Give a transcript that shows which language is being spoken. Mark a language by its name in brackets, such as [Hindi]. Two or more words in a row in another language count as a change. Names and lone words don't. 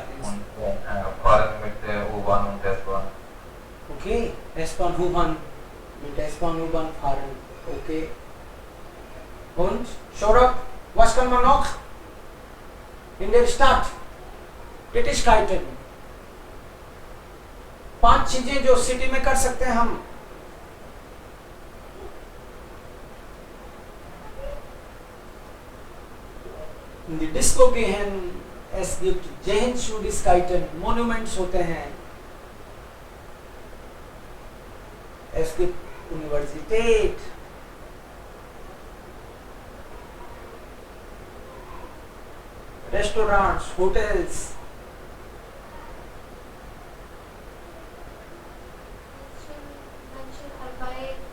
[German] und fahren mit der U-Bahn und S-Bahn. okay. S-Bahn, U-Bahn. Mit S-Bahn, U-Bahn fahren. Okay. Und, Saurabh, was kann man noch? In der Stadt. Tätigkeiten. [Hindi] 5 चीजें जो सिटी में कर सकते हैं हम. [German] In die Disco gehen. Es gibt Sehenswürdigkeiten, Monuments [Hindi] होते हैं. [German] Es gibt Universität. Restaurants, Hotels. Menschen Arbeit,